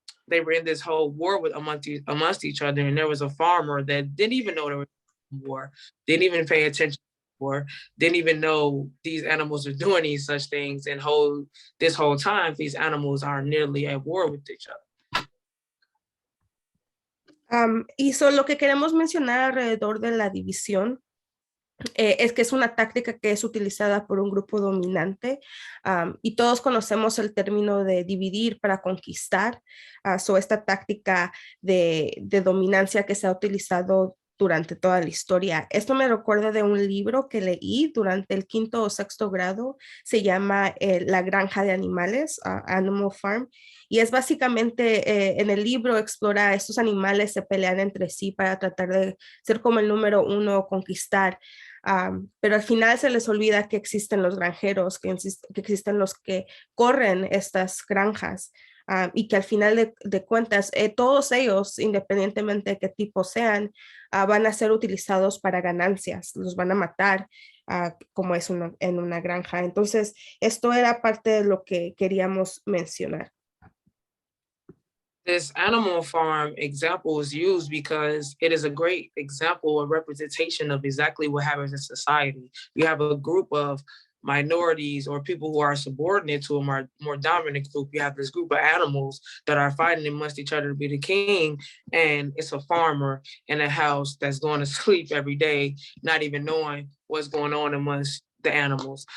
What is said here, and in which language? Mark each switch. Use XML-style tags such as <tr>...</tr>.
<en>They were in this whole war amongst each other, and there was a farmer that didn't even know there was a war, didn't even pay attention to the war, didn't even know these animals are doing these such things, and this whole time, these animals are nearly at war with each other.</en> <es>Y lo que queremos mencionar alrededor de la división es que es una táctica que es utilizada por un grupo dominante y todos conocemos el término de dividir para conquistar. Esta táctica de dominancia que se ha utilizado durante toda la historia. Esto me recuerda de un libro que leí durante el 5º o 6º grado. Se llama La Granja de Animales, Animal Farm. Y es básicamente, en el libro explora estos animales se pelean entre sí para tratar de ser como el número 1 o conquistar. Pero al final se les olvida que existen los granjeros, que existen los que corren estas granjas. Y que al final de cuentas, todos ellos, independientemente de qué tipo sean, van a ser utilizados para ganancias, los van a matar, como es en una granja. Entonces, esto era parte de lo que queríamos mencionar.</es> <en>This animal farm example is used because it is a great example or representation of exactly what happens in society. You have a group of minorities or people who are subordinate to a more dominant group. You have this group of animals that are fighting amongst each other to be the king, and it's a farmer in a house that's going to sleep every day, not even knowing what's going on amongst the animals.</en>